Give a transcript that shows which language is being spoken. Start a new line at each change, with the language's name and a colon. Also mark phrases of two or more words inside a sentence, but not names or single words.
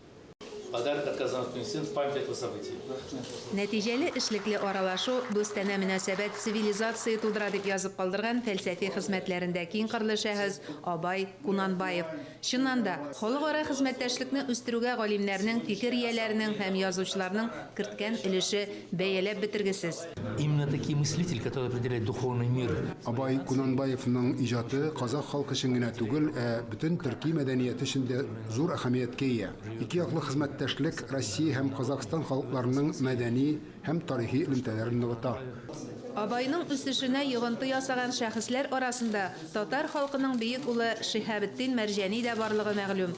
Tatar: Нәтиҗәле эшлекле аралашу Бөстәнә мөнәсәбәт цивилизация тудыра дип язып калдырган фәлсәфи хезмәтләрендә киң кырлы шәхес Абай Кунанбаев. Чыннан да, халыкара хезмәттәшлекне үстерүгә галимнәрнең, фикер ияләренең һәм язучыларның керткән өлеше бәяләп бетергесез.
Russian: Именно такие мыслитель, который определяет духовный мир.
Tatar: Абай Кунанбаевның иҗаты казак халкы өчен генә түгел, бөтен төрки мәдәнияте өчен дә зур әһәмияткә ия. Ике яклы хезмәттәшлек Россия һәм Казакстан халыкларының мәдәни һәм тарихи элемтәләрен ныгыта. Абайның үсешенә йогынты ясаган шәхесләр арасында татар халкының бөек улы Шиһабетдин Мәрҗәни дә барлыгы мәгълүм.